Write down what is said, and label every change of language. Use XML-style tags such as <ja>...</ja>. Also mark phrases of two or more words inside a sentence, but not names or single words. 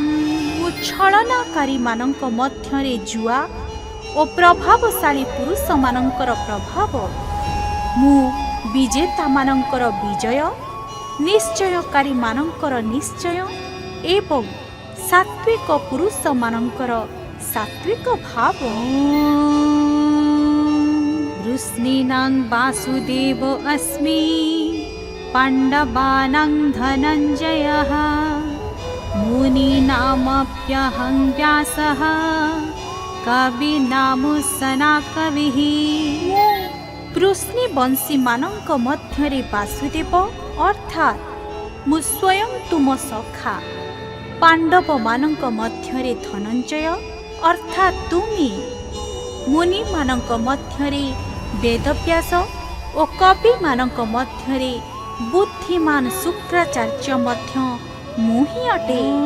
<or>ମୁଁ ଛଳନାକାରୀମାନଙ୍କ ମଧ୍ୟରେ ଜୁଆ ଓ ପ୍ରଭାବଶାଳୀ ପୁରୁଷମାନଙ୍କର ପ୍ରଭାବ। ମୁଁ ବିଜେତାମାନଙ୍କର ବିଜୟ ନିଶ୍ଚୟକାରୀମାନଙ୍କର ନିଶ୍ଚୟ ଏବଂ ସାତ୍ୱିକ ପୁରୁଷମାନଙ୍କର ସାତ୍ୱିକ ଭାବ।</or> <sa>वृष्णीनां वासुदेव अस्मि पाण्डवानां धनञ्जयः मुनीनामप्यहं व्यासः कविनामुसना कविः।</sa> <or>वृष्णिवंशीମାନଙ୍କ ମଧ୍ୟରେ ବାସୁଦେବ ଅର୍ଥାତ୍ ମୁଁ ସ୍ୱୟଂ ତୁମ ସଖା। ପାଣ୍ଡବମାନଙ୍କ ମଧ୍ୟରେ ଧନଞ୍ଜୟ ଅର୍ଥାତ୍ ତୁମି। ମୁନିମାନଙ୍କ ମଧ୍ୟରେ ବେଦବ୍ୟାସ ଓ କବିମାନଙ୍କ ମଧ୍ୟରେ ବୁଦ୍ଧିମାନ ଶୁକ୍ରାଚାର୍ଯ୍ୟ ମଧ୍ୟ ମୁଁ ହିଁ ଅଟେ।</or>